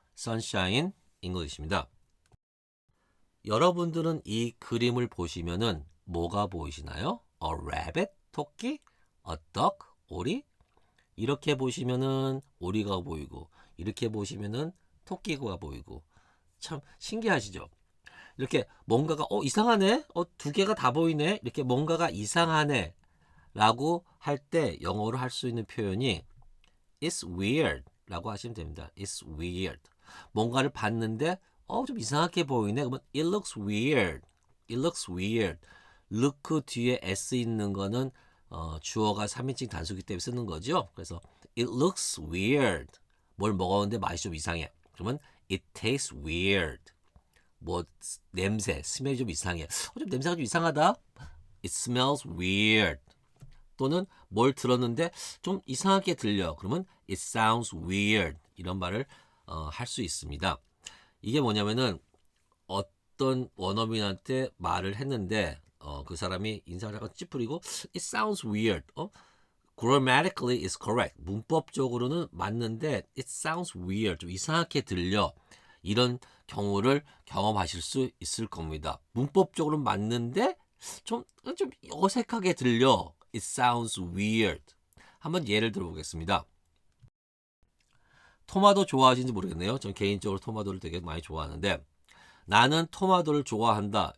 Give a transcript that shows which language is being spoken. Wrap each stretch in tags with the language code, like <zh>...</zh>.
<ko>선샤인 잉글리시입니다. 여러분들은 이 그림을 보시면은 뭐가 보이시나요?</ko> <en>A rabbit, 토끼, a duck, 오리.</en> <ko>이렇게 보시면은 오리가 보이고 이렇게 보시면은 토끼가 보이고 참 신기하시죠? 이렇게 뭔가가 이상하네? 두 개가 다 보이네? 이렇게 뭔가가 이상하네 라고 할 때 영어로 할 수 있는 표현이</ko> <en>It's weird</en> <ko>라고 하시면 됩니다.</ko> <en>It's weird.</en> <ko>뭔가를 봤는데 좀 이상하게 보이네. 그러면</ko> <en>it looks weird. It looks weird.</en> <ko>look 뒤에 s 있는 거는 주어가 3인칭 단수기 때문에 쓰는 거죠. 그래서</ko> <en>it looks weird.</en> <ko>뭘 먹었는데 맛이 좀 이상해. 그러면</ko> <en>it tastes weird.</en> <ko>뭐 냄새, 스멜이 좀 이상해. 좀 냄새가 좀 이상하다.</ko> <en>It smells weird.</en> <ko>또는 뭘 들었는데 좀 이상하게 들려. 그러면</ko> <en>it sounds weird.</en> <ko>이런 말을 할 수 있습니다. 이게 뭐냐면은 어떤 원어민한테 말을 했는데 그 사람이 인상을 약간 찌푸리고</ko> <en>it sounds weird. grammatically is correct.</en> <ko>문법적으로는 맞는데</ko> <en>it sounds weird.</en> <ko>좀 이상하게 들려. 이런 경우를 경험하실 수 있을 겁니다. 문법적으로는 맞는데 좀 어색하게 들려.</ko> <en>It sounds weird.</en> <ko>한번 예를 들어보겠습니다. 토마토 좋아하시는지 모르겠네요. 전 개인적으로 토마토를 되게 많이 좋아하는데 나는 토마토를 좋아한다.</ko>